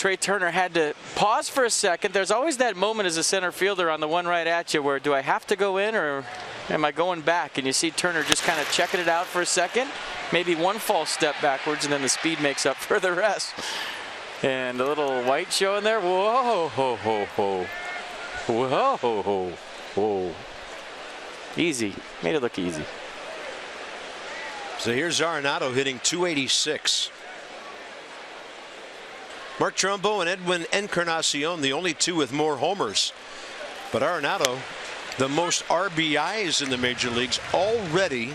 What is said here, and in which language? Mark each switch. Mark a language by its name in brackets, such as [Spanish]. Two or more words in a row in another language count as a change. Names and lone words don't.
[English] Trey Turner had to pause for a second. There's always that moment as a center fielder on the one right at you where do I have to go in or am I going back? And you see Turner just kind of checking it out for a second. Maybe one false step backwards and then the speed makes up for the rest. And a little white showing there. Whoa, ho, ho, ho. Whoa, ho, ho, whoa. Easy. Made it look easy. So here's Arenado hitting .286. Mark Trumbo and Edwin Encarnacion, the only two with more homers. But Arenado, the most RBIs in the major leagues already.